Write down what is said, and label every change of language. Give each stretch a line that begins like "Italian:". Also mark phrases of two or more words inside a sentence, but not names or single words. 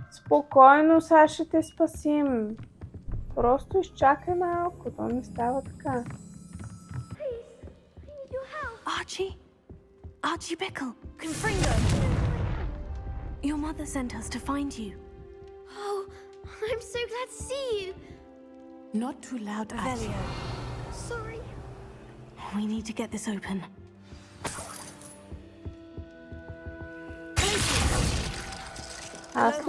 Bulgarian: Спокойно, сега ще те спасим. Просто изчакай малко, то не става така.
English: Archie? Archie Bickle. Confringo. Your mother sent us to find you. Oh, I'm so glad to see you. Not too loud, Archie. Sorry. We need to get this open. Hello,